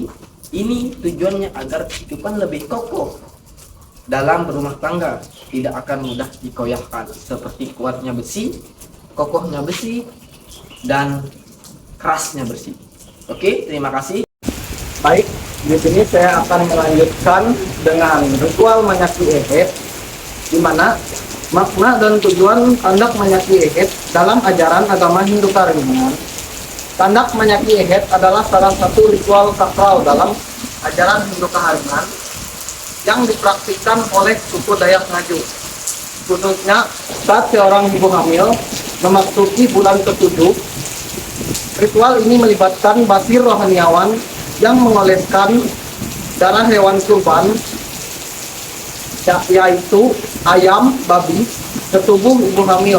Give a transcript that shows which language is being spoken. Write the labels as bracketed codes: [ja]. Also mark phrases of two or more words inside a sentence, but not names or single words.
[id] Ini tujuannya agar kehidupan lebih kokoh dalam berumah tangga, tidak akan mudah dikoyahkan, seperti kuatnya besi, kokohnya besi, dan kerasnya besi. Oke, terima kasih. Baik, di sini saya akan melanjutkan dengan ritual menyaki ehet, di mana makna dan tujuan tandak menyaki ehet dalam ajaran agama Hindu Kaharingan. Tandak menyaki ehet adalah salah satu ritual sakral dalam ajaran Hindu Kaharingan yang dipraktikkan oleh suku Dayak Ngaju, khususnya saat seorang ibu hamil memasuki bulan ke-7. Ritual ini melibatkan basir rohaniawan yang mengoleskan darah hewan kurban, yaitu ayam, babi, ke tubuh ibu hamil.